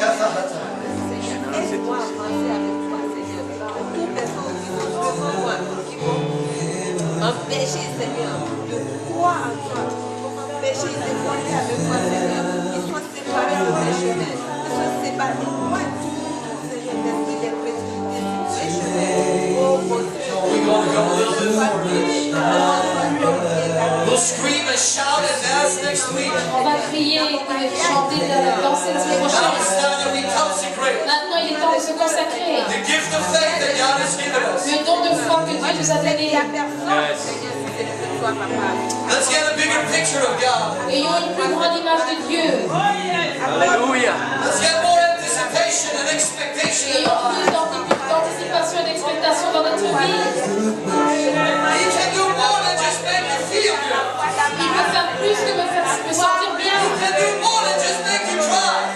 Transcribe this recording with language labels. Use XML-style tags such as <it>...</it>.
<fr>avancer avec toi, Seigneur. Pour toutes les personnes qui sont devant moi, qui vont empêcher, Seigneur, de croire en toi, qui vont empêcher de croire avec toi, Seigneur, qui soient séparés de mes chemins, qui soient séparés de moi, Seigneur, d'esprit des précipités sur mes chemins. Oh mon Dieu,</fr> <en>We're going to go a little bit forward. We'll scream and shout and dance next week.</en> <fr>On va crier et chanter, danser la semaine</fr> <en>Now</en> <fr>prochaine.</fr> <en>it's time that we consecrate</en> <fr>Maintenant, il est temps de se consacrer.</fr> <en>the gift of faith that God has given us.</en> <fr>Le don de foi que Dieu nous a donné. il y a personne, Seigneur, si ce n'est que toi, Papa.</fr> <en>Let's get a bigger picture of God.</en> <fr>Ayons une plus grande image de Dieu.</fr> <en>Hallelujah. Let's get more anticipation and expectation in</en> <fr>Ayons</fr> <en>our</en> <fr>plus</fr> <en>lives.</en> <fr>d'anticipation et d'expectation dans notre vie.</fr> <en>He can do more than just make you feel good.</en> <fr>Il peut faire plus que me sentir bien.</fr> <en>He can do more than just make you cry.</en>